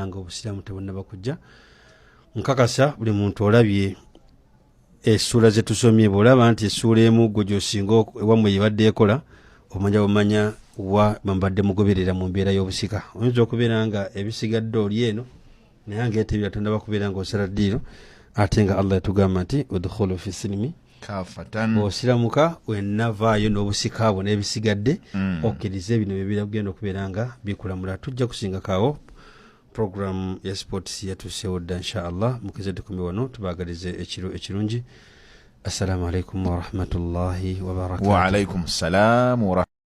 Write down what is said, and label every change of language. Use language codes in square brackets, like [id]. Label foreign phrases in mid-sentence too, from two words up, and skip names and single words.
[lg] nga obusiraamu tebonnaba kujja nkakasa buli muntu olabye essula ze tusomye bw'olaba nti essula emu gwe gy'osinga ewammwe yebadde ekola omanya wa mbadde mugoberera mu mbeera y'obusika oyinza okubeera nga ebisigadde oli eno naye ngaetebira tondaba kubeera nga osala ddiiro ate nga Allah yatugamba nti [ar] ادخلوا في السلم kafatan [lg] osiramuka wenavaayo n'obusika abo n'ebisigadde okkiriza bino bye okubeera nga bikulamula tujja kusinga kaawo program ya sports yatuusewo dda inshallah mukeze tukumi wano tubaagalize ekiro ekirungi [ar] السلام عليكم ورحمة الله وبركاته. وعليكم السلام و